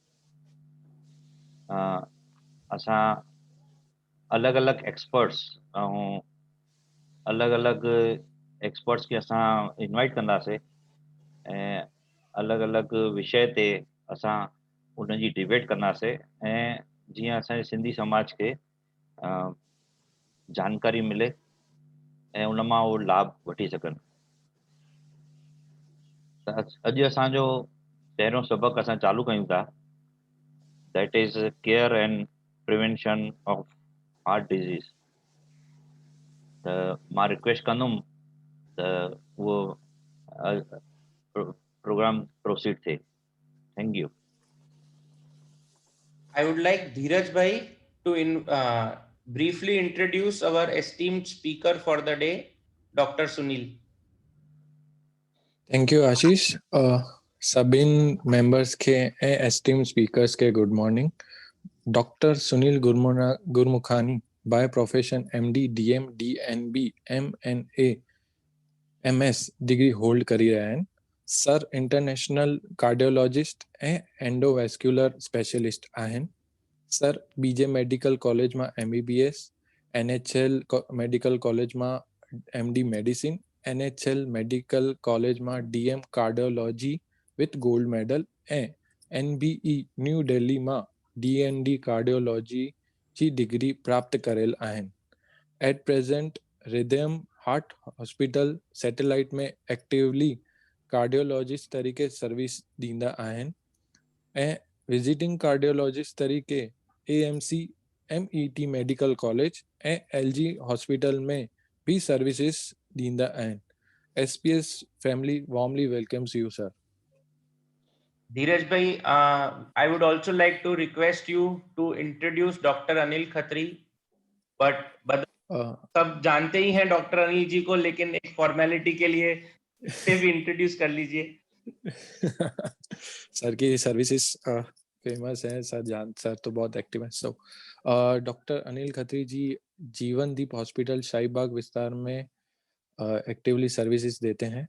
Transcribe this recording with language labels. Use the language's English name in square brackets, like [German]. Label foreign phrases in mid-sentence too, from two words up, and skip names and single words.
[Sindhi] असां अलॻि अलॻि एक्सपर्ट्स ऐं अलॻि अलॻि एक्सपर्ट्स खे असां इनवाइट कंदासीं ऐं अलॻि अलॻि विषय ते असां उनजी डिबेट कंदासीं, ऐं जीअं असांजे सिंधी समाज खे जानकारी मिले ऐं उन मां उहो लाभ वठी सघनि। त अॼु असांजो पहिरियों सबक़ु असां चालू कयूं था, [English] that is care and prevention of heart disease. [Sindhi] त मां रिक्वेस्ट कंदुमि त उहो प्रोग्राम प्रोसीड थिए। [English] thank you. I would like Dheeraj Bhai to briefly introduce our esteemed speaker for the day, Dr. Sunil. Thank you, Ashish. [Sindhi] सभिन मेंबर्स के [English] esteemed speakers [Sindhi] के [English] good morning. [Sindhi] डॉक्टर सुनील गुरमुखानी [English] by profession [Sindhi] MD DM DNB MNA MS [English] degree hold [Sindhi] करी रहा आहिनि। सर [English] international cardiologist [Sindhi] ऐं [English] endovascular specialist [Sindhi] आहिनि। सर बीजे [English] medical college [Sindhi] मां MBBS, NHL [English] medical college [Sindhi] मां [English] MD medicine, [Sindhi] NHL [English] medical college [Sindhi] मां [English] DM cardiology with gold medal [Sindhi] ऐं NBE न्यू दिल्ली मां [English] DND cardiology [Sindhi] जी डिग्री प्राप्त करेल आहिनि। [English] at present [Sindhi] रिदम हार्ट हॉस्पिटल सैटेलाइट में [English] actively cardiologist [Sindhi] तरीके सर्विस ॾींदा आहिनि ऐं [English] visiting cardiologist [Sindhi] तरीके AMC MET [English] medical college [Sindhi] ऐं LG हॉस्पिटल में भी सर्विसेज ॾींदा आहिनि। [English] SPS family warmly welcomes you sir. Dheeraj bhai, I would also like to request you to introduce Dr. [Hindi] Anil Khatri, but सब जानते ही हैं डॉक्टर अनिल जी को, लेकिन एक फॉर्मेलिटी के लिए से भी इंट्रोड्यूस कर लीजिए। सर की सर्विसेज फेमस है, सर तो बहुत एक्टिव है। सो डॉक्टर अनिल खत्री जी जीवनदीप हॉस्पिटल शाहीबाग विस्तार में एक्टिवली सर्विसेज देते हैं।